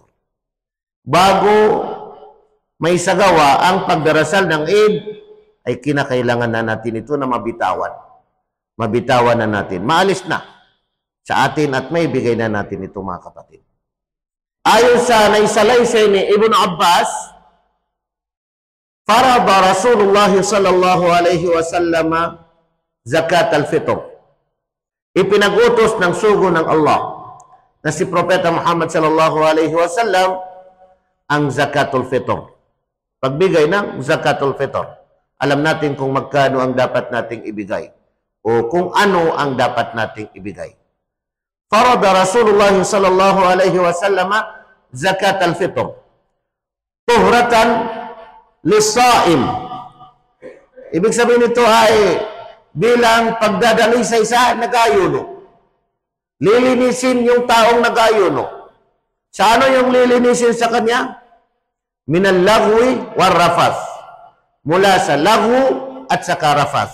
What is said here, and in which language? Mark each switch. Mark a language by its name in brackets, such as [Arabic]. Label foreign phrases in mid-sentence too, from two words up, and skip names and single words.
[Filipino] Bago may sagawa ang pagdarasal ng Eid, ay kinakailangan na natin ito na mabitawan. Mabitawan na natin. Maalis na sa atin at may bigay na natin ito mga kapatid. Ayon sa naisalaysay ni Ibn Abbas, [Arabic] فرض رسول الله صلى الله عليه وسلم زكاة الفطر. [Filipino] Ipinag-utos ng sugo ng Allah na si Propeta Muhammad [Arabic] صلى الله عليه وسلم [Filipino] ang [Arabic] زكاة الفطر. [Filipino] Pagbigay ng [Arabic] زكاة الفطر. [Filipino] Alam natin kung magkano ang dapat nating ibigay o kung ano ang dapat nating ibigay. [Arabic] فرض رسول الله صلى الله عليه وسلم زكاة الفطر طهرة للصائم. [Filipino] Ibig sabihin nito ay bilang pagdadalisay sa nag-ayuno. Lilinisin yung taong nag-ayuno. Sa ano yung lilinisin sa kanya? [Arabic] من اللغو والرفث. [Filipino] Mula sa lagu at sa karafas.